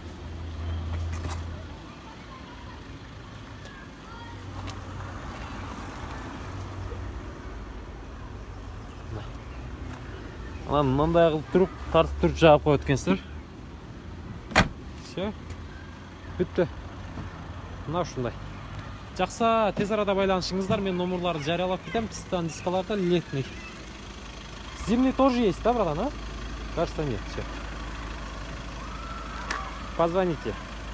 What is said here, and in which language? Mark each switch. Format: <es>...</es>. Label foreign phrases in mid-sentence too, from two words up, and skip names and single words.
<ky>Анан мындай кылып туруп, тартып туруп жаап коет экенсиздер. Всё. Бүттү. Мына ушундай.</ky> <kk>Жақса, тез арада байланышыңыздар, мен номерларды жариялап кетем. Тыстан дискаларда летний.</kk> <ru>Зимний тоже есть, да, братан, а? Кажется, нет, все. Позвоните.</ru>